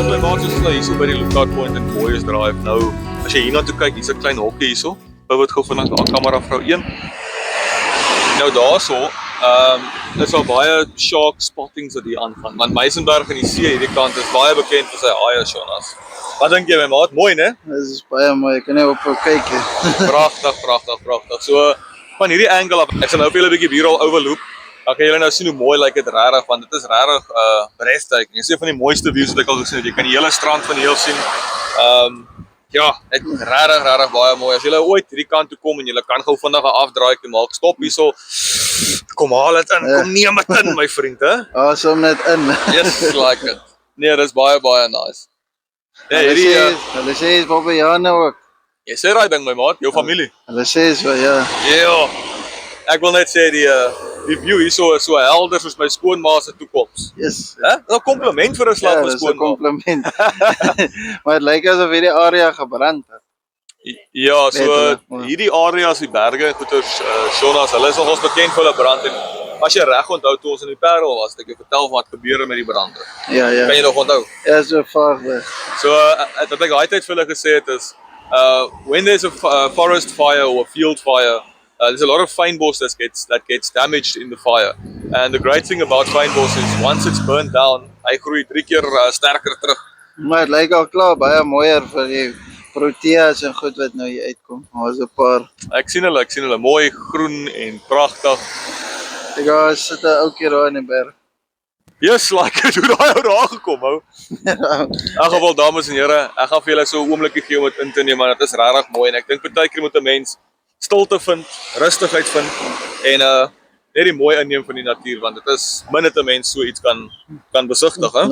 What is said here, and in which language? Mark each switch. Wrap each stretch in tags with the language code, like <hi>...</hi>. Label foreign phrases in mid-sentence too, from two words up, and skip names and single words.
<af>plaas ons hier so by die</af> <en>lookout point</en> <af>in Boyers Drive. Nou, as jy hierna toe kyk, hier's 'n klein hokkie hierso. Pivot gou vinnig daar, kamera vrou 1. Nou daarso, is al baie</af> <en>shark spottings</en> <af>wat hier aangaan. Want Meisenberg in die see hierdie kant is baie bekend vir sy haie, Jonas. Wat dink jy my maat? Mooi, né? Dit is baie mooi, ek kan net op kyk. Pragtig. So, van hierdie angle af, ek sal nou vir julle 'n bietjie B-roll overloop. Dan kan julle nou sien hoe mooi lyk dit regtig, want dit is regtig breathtaking. Dit is een van die mooiste views wat ek al gesien het. Jy kan die hele strand van die heel sien. Ja, dit is regtig baie mooi. As julle ooit hierdie kant toe kom en julle kan gou vinnig 'n afdraaikie maak, stop hierso. Kom haal dit in, kom neem dit in my vriend, hè. Awesome net in.</af> <en>Yes, like it.</en> <af>Nee, dis baie nice. Ja, Hulle sê is Bobbejane ook. jy sê daai ding my maat, jou familie. Hulle sê so, ja. Ja. Ek wil net sê die view hierso is so helder soos my skoonma se toekoms. Yes. Hè? Dis 'n kompliment vir 'n slag Ja, van dis 'n skoonma. kompliment. Maar dit lyk asof hierdie area gebrand het. Ja, so Letterlik, maar. hierdie areas, die berge en goeters, Jonas, hulle is nogals bekend vir hulle brand en as jy reg onthou toe ons in die Parel was, het ek jou vertel van wat gebeur het met die brande. Ja. Kan jy nog onthou? Ja, so vaag weg.</af> <en>So wat ek daai tyd vir hulle gesê het is when there's a forest fire or a field fire, there's a lot of fynbos that gets damaged in the fire. And the great thing about fynbos is once it's burned down,</en> <af>hy groei 3 keer sterker terug. Maar dit lyk al klaar baie mooier vir die proteas en goed wat nou hier uitkom. Daar's 'n paar. Ek sien hulle mooi groen en pragtig. Ek gaan sit 'n ouetjie daar in die berg. Yes, like het hoe daai ou daar gekom hou. In elk geval dames en here, ek gaan vir julle so 'n oombliekie gee om dit in te neem, maar dit is regtig mooi en ek dink baie keer moet 'n mens stilte vind, rustigheid vind en net die mooi inneem van die natuur want dit is min dat 'n mens so iets kan besigtig, hè?</af>